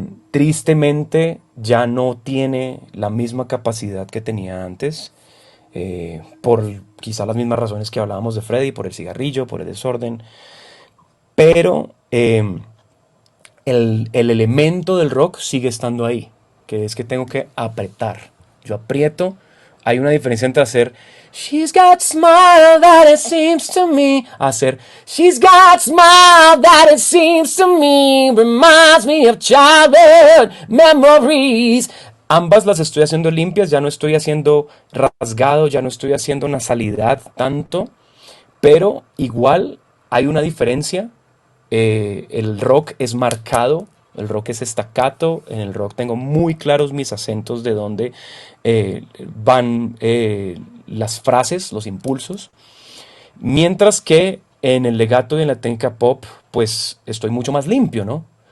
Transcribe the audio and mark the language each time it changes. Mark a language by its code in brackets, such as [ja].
[es] Tristemente ya no tiene la misma capacidad que tenía antes, por quizá las mismas razones que hablábamos de Freddie, por el cigarrillo, por el desorden, pero el elemento del rock sigue estando ahí, que es que tengo que apretar. Yo aprieto, hay una diferencia entre hacer [en] She's got smile that it seems to me, [es] hacer [en] She's got smile that it seems to me, reminds me of childhood memories. [es] Ambas las estoy haciendo limpias, ya no estoy haciendo rasgado, ya no estoy haciendo nasalidad tanto, pero igual hay una diferencia. El rock es marcado, el rock es staccato, en el rock tengo muy claros mis acentos de dónde van las frases, los impulsos, mientras que en el legato y en la técnica pop pues estoy mucho más limpio, ¿no?